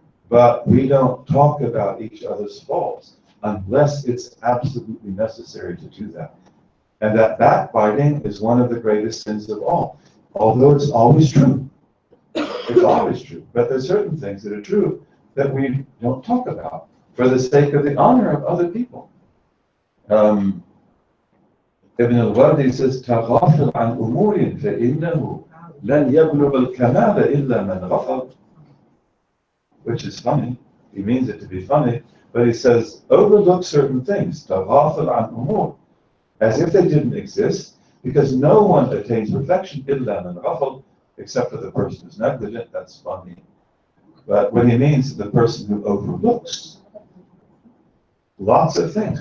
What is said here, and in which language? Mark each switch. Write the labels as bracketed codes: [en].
[en] But we don't talk about each other's faults unless it's absolutely necessary to do that. And that backbiting is one of the greatest sins of all, although it's always true. It's always true. But there's certain things that are true that we don't talk about for the sake of the honor of other people. Ibn al-Wardi says, [ar] تغافل عن أمور فإنه لن يبلغ الكمال إلا من غفل. [en] Which is funny. He means it to be funny, but he says, overlook certain things, [ar] تغافل عن أمور, [en] as if they didn't exist, because no one attains perfection [ar] إلا من غفل, [en] except for the person who's negligent. That's funny. But what he means is the person who overlooks lots of things.